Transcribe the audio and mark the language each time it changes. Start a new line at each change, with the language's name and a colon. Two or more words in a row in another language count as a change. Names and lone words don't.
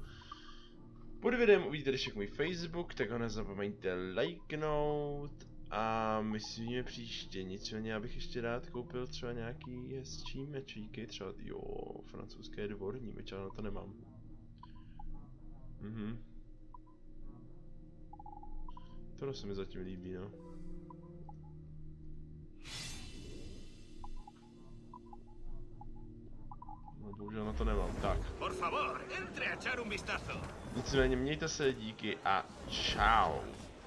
Czech: Pod videem uvidíte ještě můj Facebook, tak ho nezapomeňte lajknout a my si vidíme příště, nicméně já bych ještě rád koupil třeba nějaký hezčí mečíky, třeba francouzské dvorní meč, ale na to nemám. Tohle se mi zatím líbí, no. No, bohužel na to nemám, tak.
Spanish: Por favor, entre a echar un vistazo.
Czech: Nicméně mějte se, díky a čau.